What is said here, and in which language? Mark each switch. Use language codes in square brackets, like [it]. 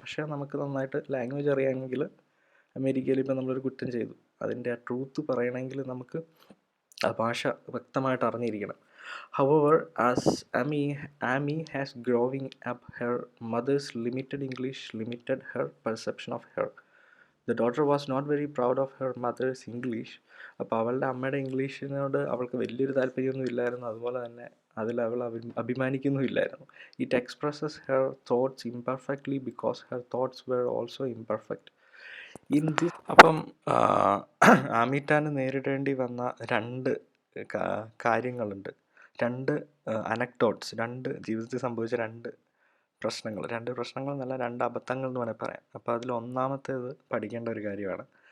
[ml] പക്ഷേ നമുക്ക് നന്നായിട്ട് ലാംഗ്വേജ് അറിയാമെങ്കിൽ, അമേരിക്കയിൽ ഇപ്പം നമ്മളൊരു കുറ്റം ചെയ്തു, അതിൻ്റെ ആ ട്രൂത്ത് പറയണമെങ്കിൽ നമുക്ക് ആ ഭാഷ വ്യക്തമായിട്ട് അറിഞ്ഞിരിക്കണം. [en] However, as Amy has growing up, her mother's limited English limited her perception of her. The daughter was not very proud of her mother's English. [ml] അപ്പോൾ അവളുടെ അമ്മയുടെ ഇംഗ്ലീഷിനോട് അവൾക്ക് വലിയൊരു താല്പര്യമൊന്നും ഇല്ലായിരുന്നു, അതുപോലെ തന്നെ അതിൽ അവൾ അഭിമാനിക്കുന്നുമില്ലായിരുന്നു. [en] It expresses her thoughts imperfectly because her thoughts were also imperfect. [ml] അപ്പം ആമിറ്റാന് നേരിടേണ്ടി വന്ന രണ്ട് കാര്യങ്ങളുണ്ട്, രണ്ട് അനക്ഡോട്ട്സ്, ജീവിതത്തിൽ സംഭവിച്ച രണ്ട് പ്രശ്നങ്ങൾ എന്നല്ല, രണ്ട് അബദ്ധങ്ങൾ എന്ന് വേണമെങ്കിൽ പറയാം. അപ്പോൾ അതിൽ ഒന്നാമത്തേത് പഠിക്കേണ്ട ഒരു കാര്യമാണ്.